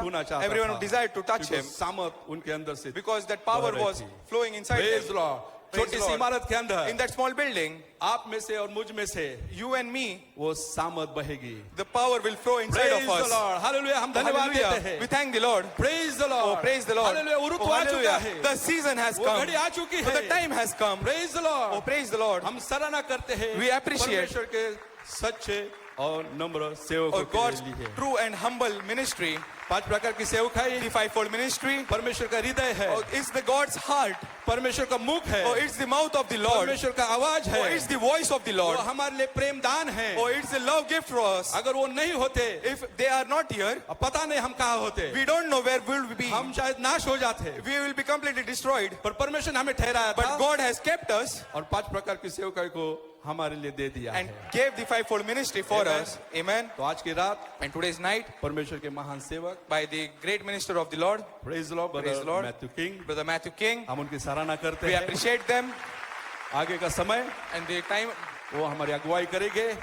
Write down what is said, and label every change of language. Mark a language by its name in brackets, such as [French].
[Hindi] छूना चाहता [English] everyone [Hindi] था, [English] desired to touch [Hindi] क्योंकि [English] him [Hindi] सामर्थ उनके अंदर से [English] because that power [Hindi] बह रही [English] was [Hindi] थी। [English] flowing inside Praise him. the Lord. Praise [Hindi] छोटी [English] the [Hindi] सी [English] Lord. [Hindi] इमारत के अंदर [English] In that small building, [Hindi] आप में से और मुझ में से [English] you and me, [Hindi] वो सामर्थ बहेगी। [English] the power will flow inside Praise of the us. Lord. Hallelujah. [Hindi] हम धन्यवाद देते [English] Hallelujah. We [Hindi] हैं। [English] thank the Lord. Praise the Lord. Oh, praise the Lord. Hallelujah. [Hindi] वो ऋतु [English] Oh, [Hindi] आ चुका [English] hallelujah. [Hindi] है। [English] The season has [Hindi] वो [English] come. [Hindi] घड़ी आ चुकी है। [English] The time has come. Praise the Lord. Oh, praise the Lord. [Hindi] हम सराहना करते हैं [English] We appreciate [Hindi] परमेश्वर के सच्चे और नम्र सेवकों [English] Oh, [Hindi] के [English] God's [Hindi] लिए। [English] true and humble ministry, [Hindi] पांच प्रकार की सेवकाई [English] the fivefold ministry, [Hindi] परमेश्वर का हृदय है, [English] oh, it's the God's heart. [Hindi] परमेश्वर का मुख है, [English] Oh, it's the mouth of the Lord. [Hindi] परमेश्वर का आवाज [English] Oh, [Hindi] है, [English] it's the voice of the Lord. [Hindi] वो हमारे लिए प्रेम दान है। [English] Oh, it's a love gift for us. [Hindi] अगर वो नहीं होते, [English] If they are not here, [Hindi] अब पता नहीं हम कहाँ होते, [English] we don't know where we'll be. [Hindi] हम शायद नाश हो जाते, [English] We will be completely destroyed. [Hindi] पर परमेश्वर ने हमें ठहराया [English] But [Hindi] था [English] God has kept us [Hindi] और पांच प्रकार की सेवकाई को हमारे लिए दे दिया [English] and [Hindi] है। [English] gave the fivefold ministry for Amen. us. Amen. [Hindi] तो आज की रात [English] And today's night, [Hindi] परमेश्वर के महान सेवक [English] by the great minister of the Lord, praise the Lord Praise the brother Lord. Matthew King, Brother Matthew King, [Hindi] हम उनकी सराहना करते [English] we [Hindi] हैं। [English] appreciate them [Hindi] आगे का समय [English] and the time [Hindi] वो हमारी अगुवाई करेंगे